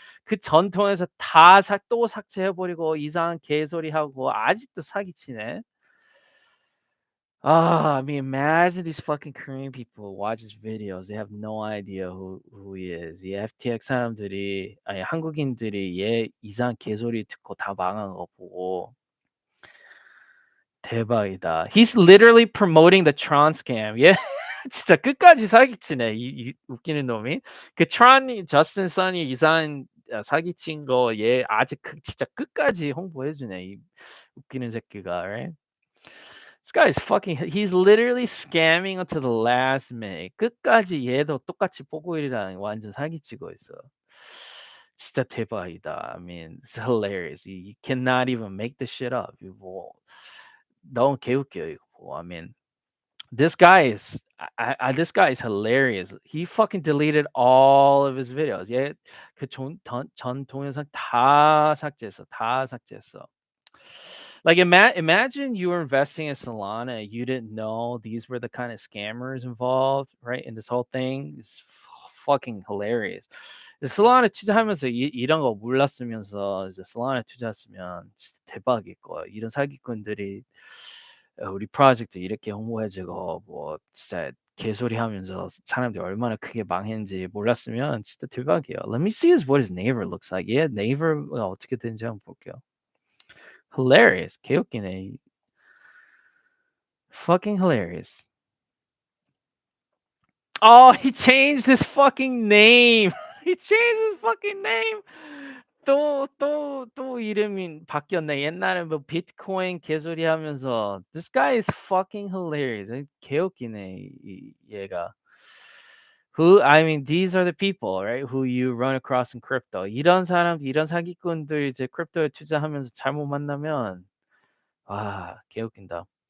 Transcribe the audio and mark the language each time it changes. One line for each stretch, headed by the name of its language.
Korean: 그 전통에서 다 또 삭제해 버리고 이상한 개소리하고 아직도 사기치네.
English: I mean, imagine these fucking Korean people watch his videos. They have no idea who he is.
Korean: 이 FTX 사람들이 아니 한국인들이 얘 이상한 개소리 듣고 다 망한 거 보고 대박이다.
English: He's literally promoting the Tron scam.
Korean: 얘 진짜 끝까지 사기치네. 이 웃기는 놈이. 그 트론이 저스틴 선이 이상한 사기친 거 얘 아직 진짜 끝까지 홍보해 주네. 이 웃기는 새끼가.
English: Right? This guy is fucking he's literally scamming until the last minute.
Korean: 끝까지 얘도 똑같이 뽀글이랑 완전 사기치고 있어. 진짜 대박이다.
English: I mean, it's hilarious. You cannot even make this shit up.
Korean: 이거 뭐 너무 개웃겨 이거.
English: I mean, this guy is this guy is hilarious. He fucking deleted all of his videos.
Korean: 얘 전 동영상 다 삭제했어. 다 삭제했어.
English: Like imagine you were investing in Solana, you didn't know these were the kind of scammers involved, right? In this whole thing. It's fucking hilarious.
Korean: Solana 투자하면서 이런 거 몰랐으면서 이제 Solana 투자했으면 진짜 대박일 거야. 이런 사기꾼들이 우리 프로젝트 이렇게 홍보해주고 뭐 진짜 개소리하면서 사람들이 얼마나 크게 망했는지 몰랐으면 진짜 대박이에요.
English: Let me see what his neighbor looks like.
Korean: 얘 neighbor가 어떻게 되는지 한번 볼게요.
English: Hilarious.
Korean: 개웃기네.
English: Fucking hilarious. Oh, he changed his fucking name. He changed his fucking name.
Korean: 또 이름이 바뀌었네. 옛날에 뭐 비트코인 개소리 하면서
English: this guy is fucking hilarious.
Korean: 개웃기네 얘가.
English: Who I mean these are the people, right? Who you run across in crypto.
Korean: 이런 사람, 이런 사기꾼들 이제 크립토에 투자하면서 잘못 만나면 개웃긴다.